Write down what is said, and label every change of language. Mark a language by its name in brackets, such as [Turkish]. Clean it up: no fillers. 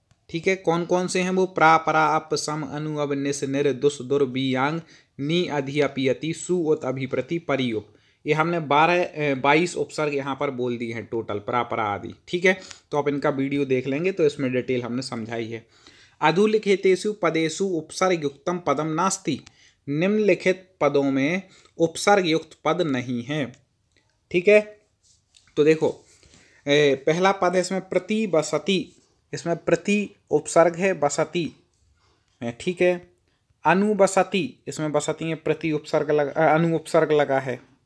[Hindi] ठीक है, कौन कौन से हैं वो? प्रा, परा, अप, सम, अनु, अब, निस, निर, दुस, दुर, बियांग, नी, अधि, अपि, अति, सु, उत, अभिप्रति, परियुप। ये हमने 22 उपसर्ग यहाँ पर बोल दिए हैं टोटल, परा, परा आदि। ठीक है, तो आप इनका वीडियो देख लेंगे तो इसमें डिटेल हमने समझाई है। [Sanskrit] अधोलिखितेषु पदेषु उपसर्ग युक्तम पदम नास्ति। [Hindi] निम्नलिखित पदों में उपसर्ग युक्त पद नहीं है। ठीक है, तो देखो पहला पद है इसमें प्रति बसति, इसमें प्रति उपसर्ग है, बसति है। ठीक है, अनुबसति, इसमें बसति है, प्रति उपसर्ग लगा, अनु उपसर्ग लगा है।